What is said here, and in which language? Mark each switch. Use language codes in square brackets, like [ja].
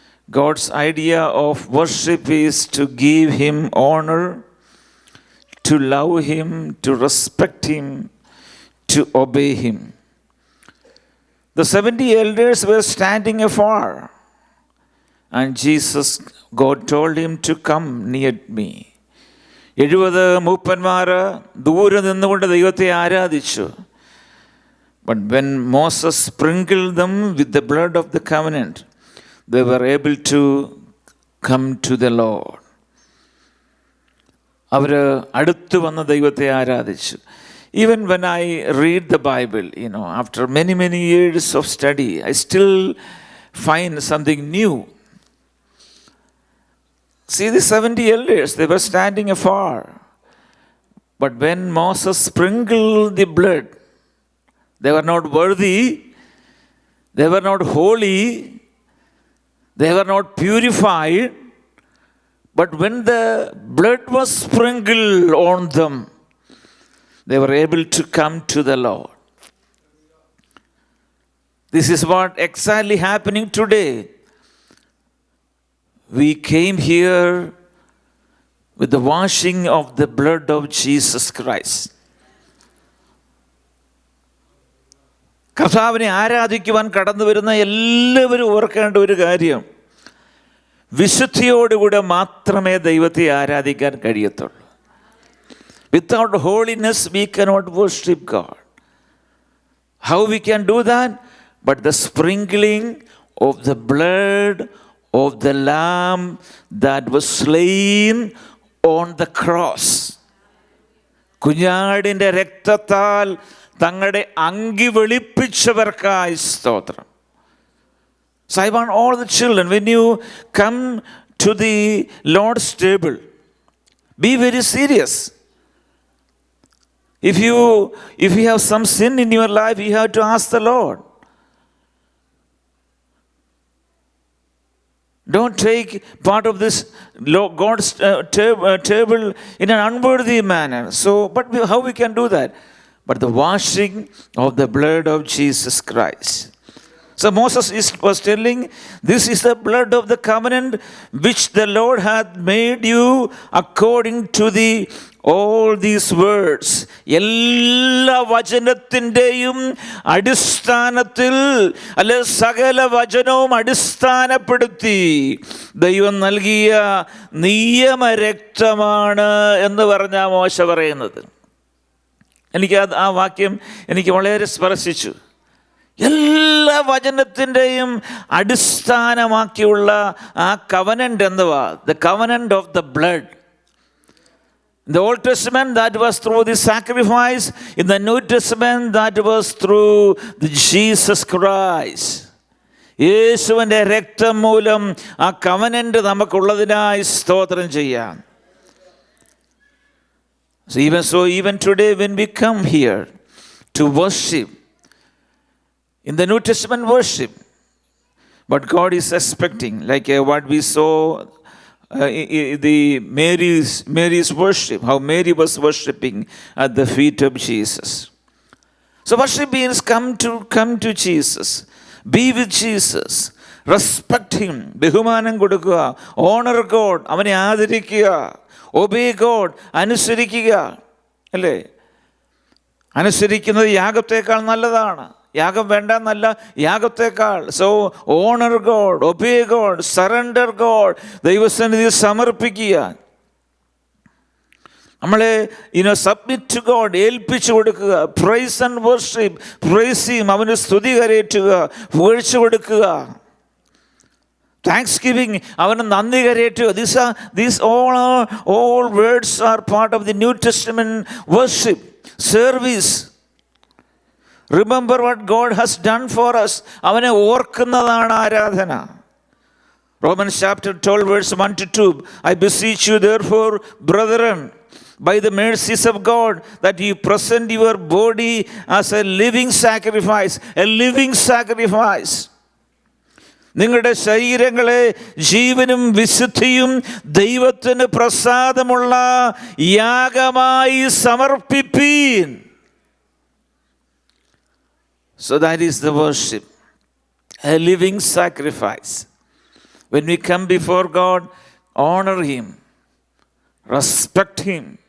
[en] God's idea of worship is to give Him honor, to love Him, to respect Him, to obey Him. The 70 elders were standing afar, and God told him to come near me. [ml] 70 മൂപ്പന്മാർ ദൂരെ നിന്നുകൊണ്ട് ദൈവത്തെ ആരാധിച്ചു. [en] But when Moses sprinkled them with the blood of the covenant, they were able to come to the Lord. [ml] അവർ അടുത്ത് വന്ന ദൈവത്തെ ആരാധിച്ചു. [en] Even when I read the Bible, after many years of study, I still find something new. See, the 70 elders, they were standing afar. But when Moses sprinkled the blood, they were not worthy, they were not holy, they were not purified. But when the blood was sprinkled on them, they were able to come to the Lord. This is what exactly happening today. We came here with the washing of the blood of Jesus Christ. [ml] കർത്താവിനെ ആരാധിക്കുവാൻ കടന്നു വരുന്ന എല്ലാവരും ഓർക്കേണ്ട ഒരു കാര്യം, വിശുദ്ധിയോടുകൂടെ മാത്രമേ ദൈവത്തെ ആരാധിക്കാൻ കഴിയത്തുള്ളൂ. [en] Without holiness we cannot worship God. How we can do that? But the sprinkling of the blood of the Lamb that was slain on the cross. [ml] കുഞ്ഞാടിൻ്റെ രക്തത്താൽ തങ്ങളുടെ അങ്കി വെളുപ്പിച്ചവർക്കായി സ്തോത്രം. [en] So I want all the children, when you come to the Lord's table, be very serious. If you have some sin in your life, you have to ask the Lord. Don't take part of this God's table in an unworthy manner. But how we can do that? But the washing of the blood of Jesus Christ. So Moses was telling, this is the blood of the covenant which the Lord hath made you according to all these words. [ml] എല്ലാ വചനത്തിൻ്റെയും അടിസ്ഥാനത്തിൽ, അല്ലെ സകല വചനവും അടിസ്ഥാനപ്പെടുത്തി ദൈവം നൽകിയ നിയമരക്തമാണ് എന്ന് പറഞ്ഞ മോശ പറയുന്നത്. എനിക്ക് ആ വാക്യം എനിക്ക് വളരെ സ്പർശിച്ചു. എല്ലാ വചനത്തിൻ്റെയും അടിസ്ഥാനമാക്കിയുള്ള ആ കവനൻ്റ് എന്തുവാ? [en] The covenant of the blood. In the Old Testament, that was through the sacrifice. In the New Testament, that was through the Jesus Christ. [ml] യേശുവിൻ്റെ രക്തം മൂലം ആ കവനൻ്റ് നമുക്കുള്ളതിനായി സ്തോത്രം ചെയ്യാം. [en] So even today when we come here to worship, in the New Testament worship, but God is expecting, like what we saw the Mary's worship, how Mary was worshiping at the feet of Jesus. So worship means come to Jesus, be with Jesus, respect him, [ml] ബഹുമാനം കൊടുക്കുക, [en] honor God, [ml] അവനെ ആദരിക്കുക, [en] obey God, [ml] അനുസരിക്കുക, അല്ലേ? അനുസരിക്കുന്നത് യാഗത്തേക്കാൾ നല്ലതാണ്. യാഗം വേണ്ട എന്നല്ല, യാഗത്തേക്കാൾ. [en] so honour God, obey God, surrender God, [ml] ദൈവസന്നിധിയിൽ സമർപ്പിക്കുക, നമ്മളെ [en] submit to God, [ml] ഏൽപ്പിച്ചു കൊടുക്കുക. [en] praise and worship, praise him, [ml] അവന് സ്തുതി കരേറ്റുക, പുകഴ്ച കൊടുക്കുക. [en] thanksgiving, [ml] അവന് നന്ദി കരേറ്റുക. [en] These all words are part of the New Testament worship service. Remember what God has done for us. [ml] അവനെ ഓർക്കുന്നതാണ് ആരാധന. [en] Romans chapter 12 verse 1 to 2. I beseech you therefore, brethren, by the mercies of God, that you present your body as a living sacrifice. A living sacrifice. [ml] നിങ്ങളുടെ ശരീരങ്ങളെ ജീവനും വിശുദ്ധിയും ദൈവത്തിന് പ്രസാദമുള്ള യാഗമായി സമർപ്പിപ്പീൻ. [en] So that is the worship, a living sacrifice. When we come before God, honor him, respect him.